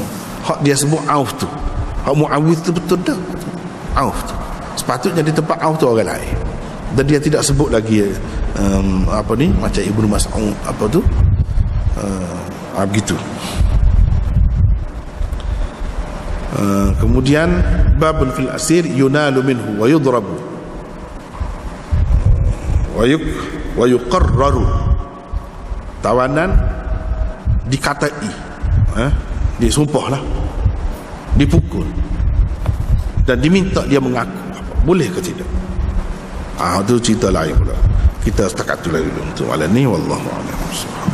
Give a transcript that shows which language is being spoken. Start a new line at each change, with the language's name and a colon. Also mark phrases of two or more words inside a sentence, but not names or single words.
Malay: Hak dia sebut Auf tu, hak Muawidh tu betul dah, Auf tu sepatutnya di tempat Auf tu orang lain. Dan dia tidak sebut lagi apa ni, macam Ibnu Mas'ud apa tu, begitu.
Arabic: Kemudian باب في الأسير ينال منه ويضرب ويقرر.
Malay: Tawanan dikatai, disumpah lah, dipukul, dan diminta dia mengaku. Boleh ke tidak? Itu cerita lain pula. Kita setakat tu lagi untuk malam ni.
Arabic: والله أعلم.